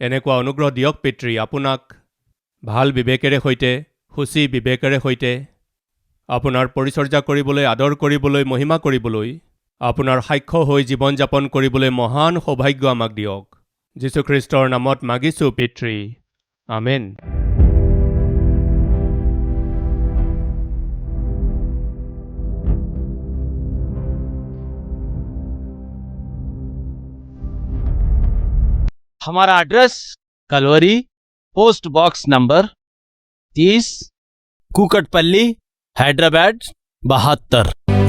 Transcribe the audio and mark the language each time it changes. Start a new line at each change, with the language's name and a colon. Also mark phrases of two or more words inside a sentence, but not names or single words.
Assamese: এনেকুৱা অনুগ্ৰহ দিয়ক পিতৃ, আপোনাক ভাল বিবেকেৰে সৈতে, সূচী বিবেকেৰে সৈতে আপোনাৰ পৰিচৰ্যা কৰিবলৈ, আদৰ কৰিবলৈ, মহিমা কৰিবলৈ, আপোনাৰ সাক্ষ্য হৈ জীৱন যাপন কৰিবলৈ মহান সৌভাগ্য আমাক দিয়ক। যীশুখ্ৰীষ্টৰ নামত মাগিছোঁ পিতৃ, আমেন।
Hindi: हमारा एड्रेस कलवरी,
English: post box number
Hindi: 30, कुकटपल्ली, हैदराबाद 72।